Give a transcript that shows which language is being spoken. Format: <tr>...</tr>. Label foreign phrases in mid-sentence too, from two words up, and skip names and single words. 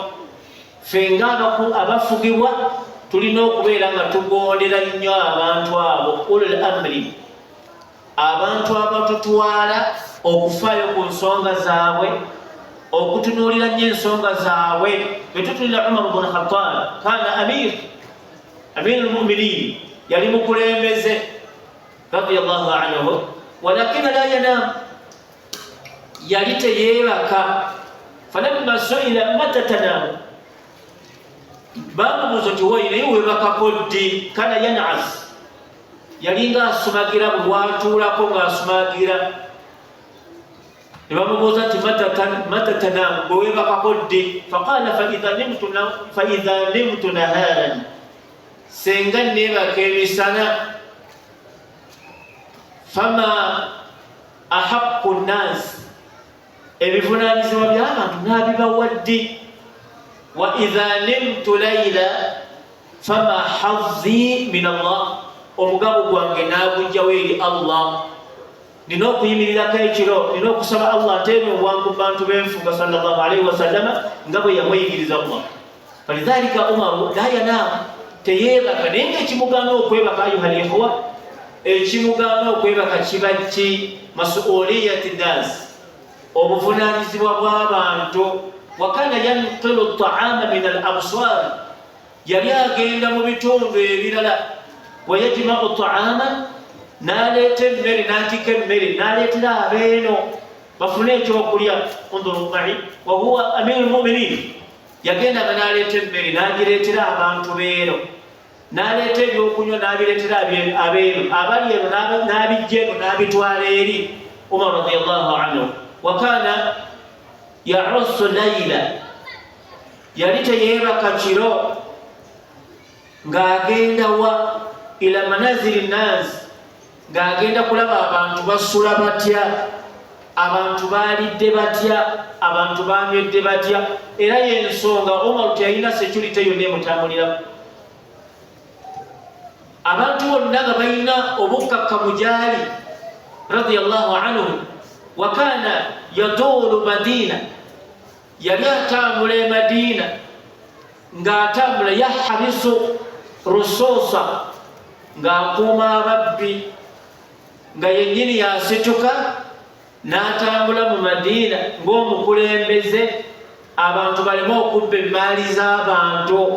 <lg>Fenga abafugibwa tulina okubeera nga tugondera nnyo abantu abo,</lg> <ar>أولو الأمر,</ar> <lg>abantu abatutwala okufaayo ku nsonga zaabwe, okutunuulira nnyo ensonga zaabwe.</lg> <ar>Betutulira Umar ibn Khattab, كان أمير المؤمنين,</ar> <lg>yali mukulembeze</lg> <ar>رضي الله عنه, ولكن لا ينام,</ar> <lg>yali teyeebaka.</lg> <ar>فلما سئل متى تنام,</ar> <lg>bamubuuza nti woyi naye weebakako ddi?</lg> <ar>كان ينعس,</ar> <lg>yali ng'asumagira bwe bwatuulako ng'asumagira. Ne bamubuuza nti</lg> <ar>متى تنام,</ar> <lg>bwe weebakako ddi?</lg> <ar>فقال فإذا نمت نهارا,</ar> <lg>senga neebaka emisana.</lg> <ar>فما أحق الناس,</ar> <lg>ebivunaanyizibwa by'abantu n'abibawa ddi?</lg> <ar>وإذا نمت ليلا فما حظي من الله,</ar> <lg>omugabo gwange n'agujjawo eri Allah. Nina okuyimirirako ekiro, nina okusaba Allah nteeme obwangu mu bantu b'enfuga</lg> <ar>صلى الله عليه وسلم</ar> <lg>nga bwe yamuyigiriza Allah.</lg> <ar>فلذلك عمر لا ينام, teyeebaka.</ar> <lg>Naye ng'ekimugaana okwebaka</lg> <ar>أيها الإخوة,</ar> <lg>ekimugaana okwebaka kiba ki?</lg> <ar>مسؤولية الناس,</ar> <lg>obuvunaanyizibwa bw'abantu.</lg> <ar>وكان ينقل الطعام من الأمصار,</ar> <lg>yali agenda mu bitundu ebirala.</lg> <ar>ويجمع الطعام,</ar> <lg>n'aleeta emmere, n'atika emmere, n'aleetera abeeno bafune ekyokulya.</lg> <ar>انظر معي، وهو أمير المؤمنين,</ar> <lg>yagendanga n'aleeta emmere n'agireetera abantu beeno, n'aleeta ebyokunywa n'abireetera abeeno, abali eno n'abijja eno n'abitwala eri Umar</lg> <ar>رضي الله عنه. وكان يعس ليلا,</ar> <lg>yali teyeebaka kiro, ng'agenda</lg> <ar>وإلى منازل الناس,</ar> <lg>ng'agenda kulaba abantu basula batya, abantu baalidde batya, abantu banywedde batya. Era y'ensonga Umar teyalina security yonna emutambuliramu. Abantu bonna nga balina obukkakkamu gy'ali</lg> <ar>رضي الله عنه. وكان يدور المدينة,</ar> <lg>yali atambula e Madina, ng'atambula</lg> <ar>يحبس اللصوص,</ar> <lg>ng'akuuma ababbi, nga yennyini yasituka n'atambula mu Madina ng'omukulembeze, abantu baleme okubba emmaali z'abantu.</lg>